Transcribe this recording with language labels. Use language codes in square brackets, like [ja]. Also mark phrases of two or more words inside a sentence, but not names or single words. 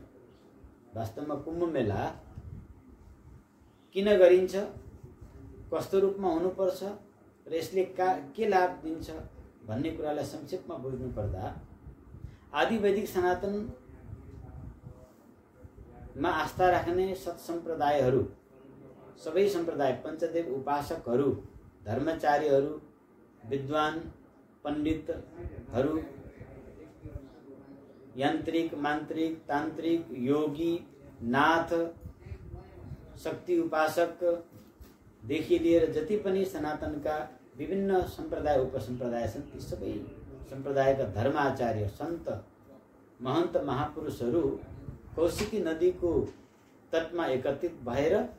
[ne] वास्तवमा कुम्भ मेला किन गरिन्छ, कस्तो रूपमा हुनुपर्छ र यसले के लाभ दिन्छ भन्ने कुरालाई संक्षेपमा बुझ्नु पर्दा आदि वैदिक सनातनमा आस्था राख्ने सत सम्प्रदायहरू, सबै सम्प्रदाय, पञ्चदेव उपासकहरू, धर्मचार्यहरू, विद्वान पण्डितहरू, यान्त्रिक, मान्त्रिक, तान्त्रिक, योगी, नाथ, शक्ति उपासक देखि लिएर जति पनि सनातनका विभिन्न सम्प्रदाय उपसम्प्रदाय छन्, ती सबै सम्प्रदायका धर्माचार्य, सन्त, महन्त, महापुरुषहरू कौशिकी नदीको तटमा एकत्रित भएर